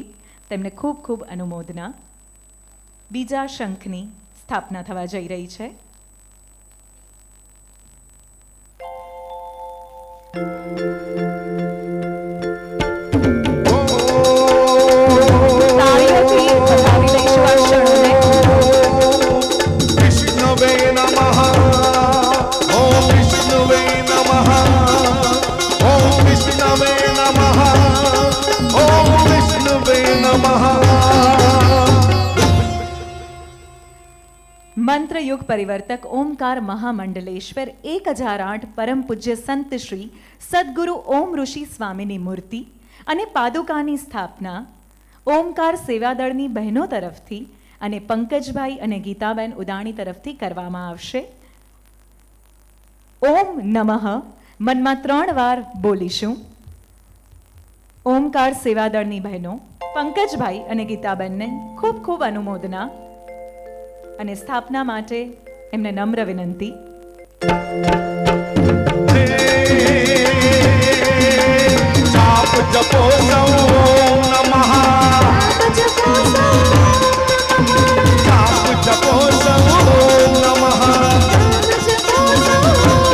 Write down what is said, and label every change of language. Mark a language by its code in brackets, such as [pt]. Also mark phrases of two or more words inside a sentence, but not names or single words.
[gu] તેમને ખૂબ ખૂબ અનુમોદના. બીજા શંખની સ્થાપના થવા જઈ રહી છે. તાળીઓથી વધાવી લઈશું આ ક્ષણોને. [sa] विष्णुवे नमः. ओम विष्णुवे नमः. ओम विष्णुवे नमः. ओम विष्णुवे नमः. [gu] મંત્ર યુગ પરિવર્તક ઓમકાર મહામંડલેશ્વર 1008 પરમ પૂજ્ય સંત શ્રી સદગુરુ ઓમ ઋષિ સ્વામીની મૂર્તિ અને પાદુકાની સ્થાપના ઓમકાર સેવાદળની બહેનો તરફથી અને પંકજભાઈ અને ગીતાબેન ઉદાણી તરફથી કરવામાં આવશે. [sa] ओम नमः [gu] મનમાં 3 વાર બોલીશું. ઓમકાર સેવાદળની બહેનો પંકજભાઈ અને ગીતાબેનને ખૂબ ખૂબ અનુમોદના અને સ્થાપના માટે એમને નમ્ર વિનંતી. [hi] जाप जपो सौ [sa] ओम नमः. [hi] जाप जपो सौ [sa] ओम नमः.